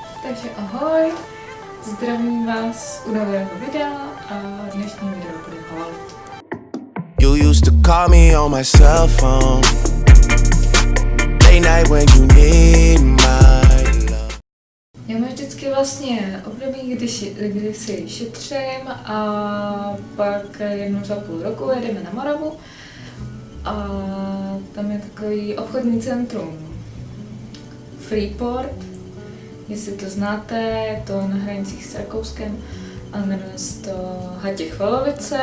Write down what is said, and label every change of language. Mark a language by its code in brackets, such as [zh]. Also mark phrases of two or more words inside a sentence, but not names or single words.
[cs] Takže ahoj, zdravím vás u nového videa a dnešní video bude haul. [en] You used to call me on my cell phone late night when you need my love. [cs] Já mám vždycky vlastně období, kdy si šetřím a pak jednou za půl roku jedeme na Moravu a tam je takový obchodní centrum Freeport. Jestli to znáte, je to na hranicích s Rakouskem a jmenuje se to Hatěchvalovice